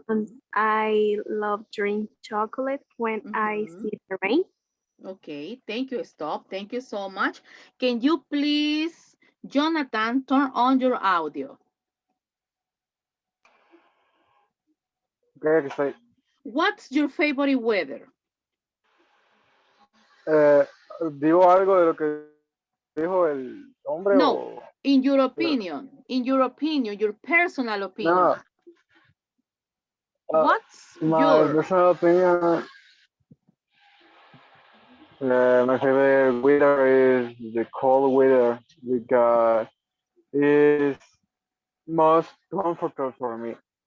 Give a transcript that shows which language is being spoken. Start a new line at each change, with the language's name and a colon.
English: and I love drink chocolate when I see the rain. Okay, thank you. Stop. Thank you so much. Can you please, Jonathan, turn on your audio?
Spanish: Okay, estoy.
English: What's your favorite weather?
Spanish: ¿Digo algo de lo que dijo el hombre No, o...?
English: in your opinion, your personal opinion. No. What's My your... personal opinion, my favorite weather is the cold weather because it's most comfortable for me.